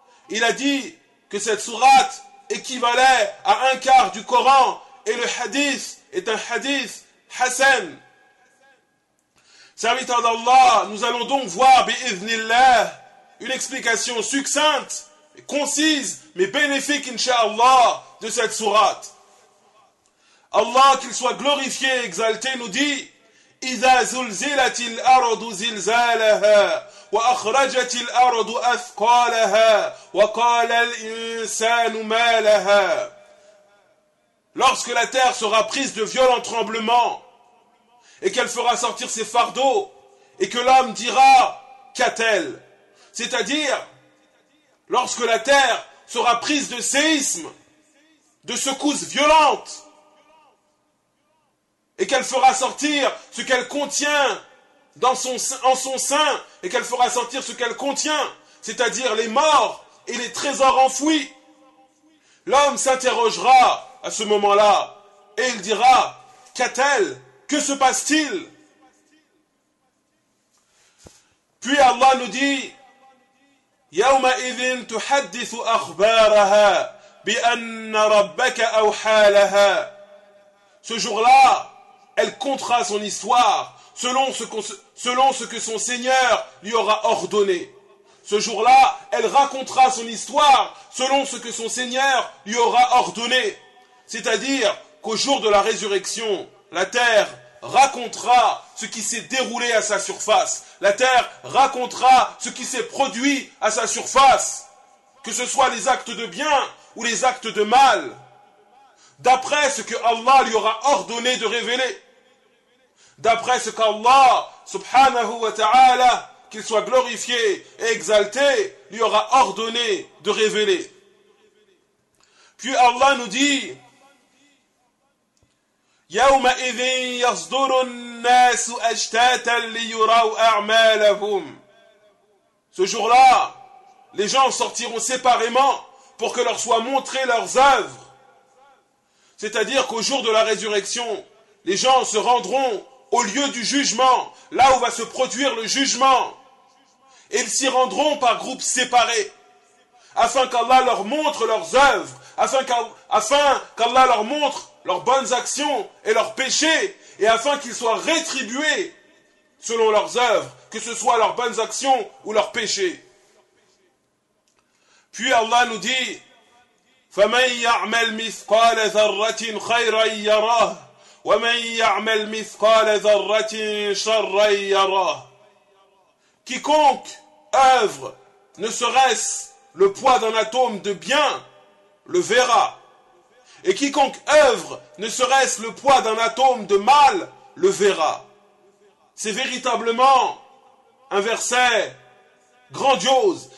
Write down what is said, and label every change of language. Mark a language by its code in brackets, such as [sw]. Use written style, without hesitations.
[fr] Il a dit que cette sourate équivalait à un quart du Coran, et le hadith est un hadith hassan. Serviteur d'Allah, nous allons donc voir, bi'idhnillah, une explication succincte, concise, mais bénéfique, incha'Allah, de cette sourate. Allah, qu'il soit glorifié et exalté, nous dit: [ar] إذا زلزلت الأرض زلزالها وأخرجت الأرض أثقالها وقال الإنسان ما لها. [fr] Lorsque la terre sera prise de violents tremblements et qu'elle fera sortir ses fardeaux et que l'homme dira: qu'a-t-elle? C'est-à-dire, lorsque la terre sera prise de séismes, de secousses violentes, et qu'elle fera sortir ce qu'elle contient en son sein, et qu'elle fera sortir ce qu'elle contient, c'est-à-dire les morts et les trésors enfouis, l'homme s'interrogera à ce moment-là, et il dira: qu'est-elle? Que se passe-t-il? Puis Allah nous dit: [ar] يَوْمَ إِذٍ تُحَدِّثُ أَخْبَارَهَا بِأَنَّ رَبَّكَ أَوْحَى لَهَا. [fr] Ce jour-là, elle contera son histoire selon ce que son Seigneur lui aura ordonné. Ce jour-là, elle racontera son histoire selon ce que son Seigneur lui aura ordonné. C'est-à-dire qu'au jour de la résurrection, la terre racontera ce qui s'est déroulé à sa surface. La terre racontera ce qui s'est produit à sa surface, que ce soit les actes de bien ou les actes de mal, d'après ce que Allah lui aura ordonné de révéler. D'après ce qu'Allah, subhanahu wa ta'ala, qu'il soit glorifié et exalté, lui aura ordonné de révéler. Puis Allah nous dit: [ar] يَوْمَ إِذٍ يَصْدُرُ النَّاسُ أَجْتَاتًا لِيُرَوْا أَعْمَالَهُمْ. [fr] Ce jour-là, les gens sortiront séparément pour que leur soient montrées leurs œuvres. C'est-à-dire qu'au jour de la résurrection, les gens se rendront au lieu du jugement, là où va se produire le jugement. Et ils s'y rendront par groupes séparés, afin qu'Allah leur montre leurs œuvres, afin qu'Allah leur montre leurs bonnes actions et leurs péchés, et afin qu'ils soient rétribués selon leurs œuvres, que ce soit leurs bonnes actions ou leurs péchés. Puis Allah nous dit: [ar] فَمَنْ يَعْمَلْ مِثْقَالَ ذَرَّةٍ خَيْرًا يَرَهُ وَمَنْ يَعْمَلْ مِثْقَالَ ذَرَّةٍ شَرًّا يَرَهُ. [fr] Quiconque œuvre, ne serait-ce le poids d'un atome de bien, le verra. Et quiconque œuvre, ne serait-ce le poids d'un atome de mal, le verra. C'est véritablement un verset grandiose.